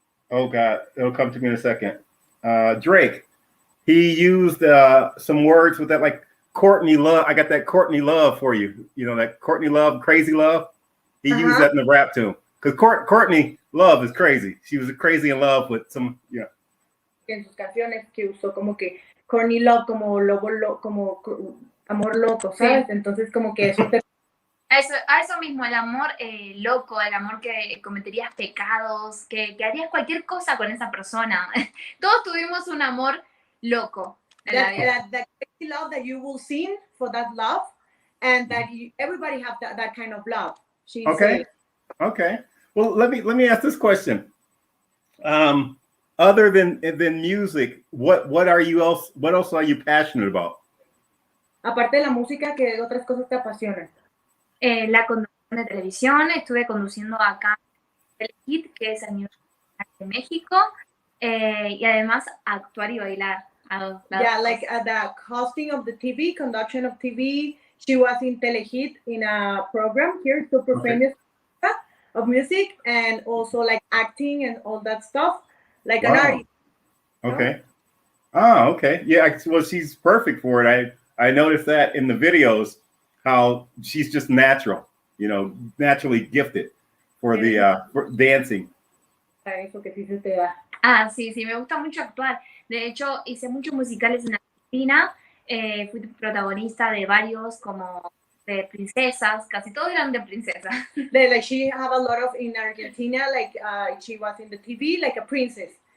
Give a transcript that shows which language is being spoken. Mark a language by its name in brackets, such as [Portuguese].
[English] Oh God, it'll come to me in a second. Drake. He used some words with that, like Courtney Love. I got that Courtney Love for you. That Courtney Love, crazy love. He used that in the rap tune. Because Courtney Love is crazy. She was crazy in love with some, [Spanish] En sus canciones que usó como que [English] corny love, [Spanish] como como amor loco, ¿sabes? Sí. Entonces como que eso te... A eso mismo, el amor loco, el amor que cometerías pecados, que harías cualquier cosa con esa persona. Todos tuvimos un amor loco. [English] That crazy love that you will sing for that love, and that everybody have that kind of love. Okay. Well, let me ask this question. Other than music, what else are you passionate about? [Spanish] Aparte de la música, ¿qué otras cosas te apasionan? La conducción de televisión, estuve conduciendo acá el Hit, que es a nivel de México, y además actuar y bailar. [English] Yeah, like the hosting of the TV, conduction of TV. She was in Telehit in a program here, super famous of music, and also like acting and all that stuff, like an artist. Okay. Oh, okay. Yeah. Well, she's perfect for it. I noticed that in the videos, how she's just natural, naturally gifted for the for dancing. [Spanish] Eso que sí se te da. Sí, me gusta mucho actuar. De hecho, hice muchos musicales en Argentina. Fui protagonista de varios, como de princesas. Casi todos eran de princesas. [English] Like she have a lot of in Argentina, like she was in the TV like a princess.